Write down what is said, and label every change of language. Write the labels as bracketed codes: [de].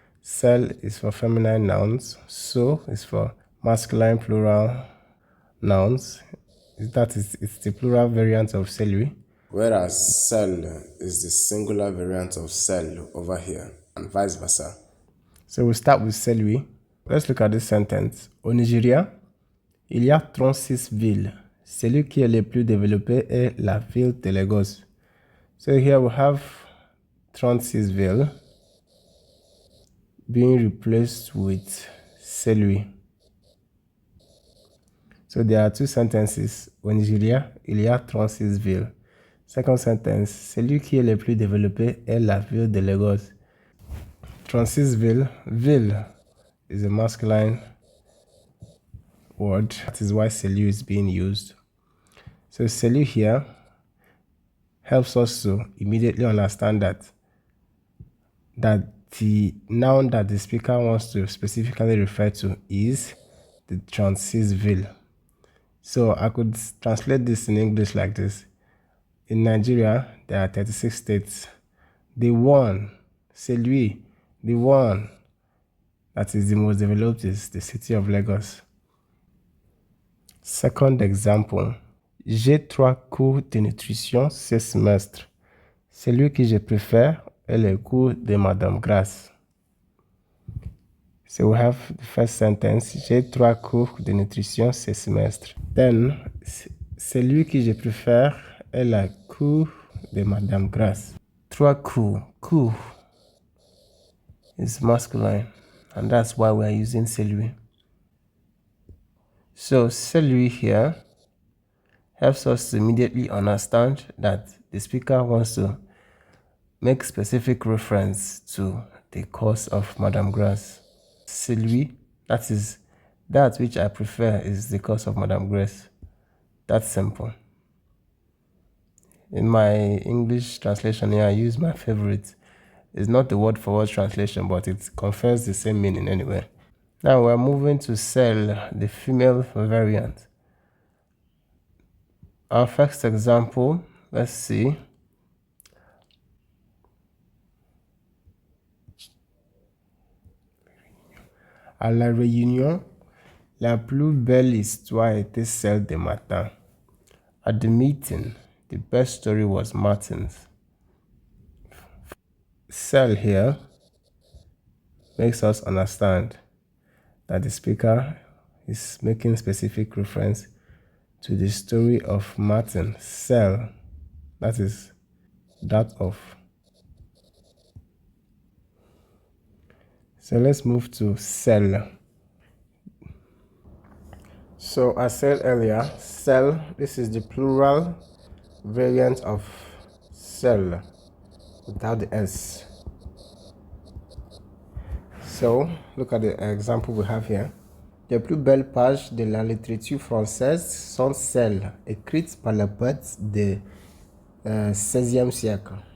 [en] Celle is for feminine nouns. CEUX is for masculine plural nouns. It's the plural variant of celui. Whereas cell is the singular variant of cell over here, and vice versa. So we'll start with celui. Let's look at this sentence. [fr] Au Nigeria, il y a 36 villes. Celui qui est le plus développé est la ville de Lagos. [en] So here we have [fr] 36 villes [en] being replaced with celui. So there are two sentences. [fr] Au Nigeria, il y a 36 villes. [en] Second sentence, [fr] celui qui est le plus développé est la ville de Lagos. 36 villes. [en] Ville is a masculine word. That is why celui is being used. So celui here helps us to immediately understand that the noun that the speaker wants to specifically refer to is the [fr] 36 ville. [en] So I could translate this in English like this. In Nigeria, there are 36 states. The one, celui, the one that is the most developed is the city of Lagos. Second example. [fr] J'ai 3 cours de nutrition ce semestre. Celui que je préfère est le cours de Madame Grasse. [en] So we have the first sentence. [fr] J'ai 3 cours de nutrition ce semestre. Then, celui que je préfère est le cours de Madame Grasse. 3 cours. [en] Cours is masculine, and that's why we're using celui. So celui here helps us to immediately understand that the speaker wants to make specific reference to the cause of Madame Grasse. Celui, that is, that which I prefer is the cause of Madame Grasse. That's simple. In my English translation here, I use my favorite. It's not the word for word translation, but it confers the same meaning anyway. Now we're moving to celle, the female variant. Our first example, let's see. [fr] À la réunion, la plus belle histoire était celle de Martin. [en] At the meeting, the best story was Martin's. Celle here makes us understand that the speaker is making specific reference to the story of Martin. Celle, that is that of. So let's move to celle. So I said earlier, celle, this is the plural variant of celle without the S. So look at the example we have here. [fr] Les plus belles pages de la littérature française sont celles écrites par les poètes du 16e siècle.